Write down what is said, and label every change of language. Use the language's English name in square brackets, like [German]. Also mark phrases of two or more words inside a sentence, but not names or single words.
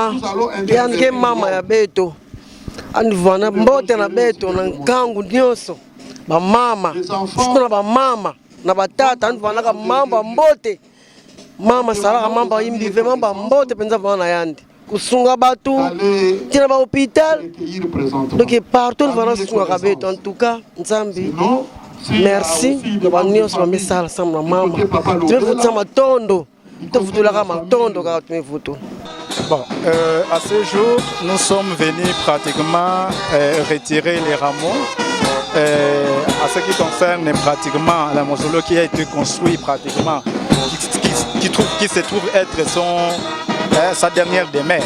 [Kituba (Democratic Republic of Congo)] yange mama ya beto andivana mbote na beto na nkangu nyonso bamama surtout na bamama na batata andivanaka mamba mbote mama salaka mamba imbive mamba mbote mpenza vana yandi kusunga batu tina ba hôpital [French] donc partout [Kituba (Democratic Republic of Congo)] ndivana susungaka beto [French] en tout cas [Kituba (Democratic Republic of Congo)] nzambi merci na banyonso bamisala sama na mama tumefutisa matondo tofutulaka matondo kaka tumefutu. [French] Bon, à ce jour, nous sommes venus pratiquement retirer les rameaux. À ce qui concerne pratiquement la mausolée qui a été construit pratiquement, qui se trouve être sa dernière demeure.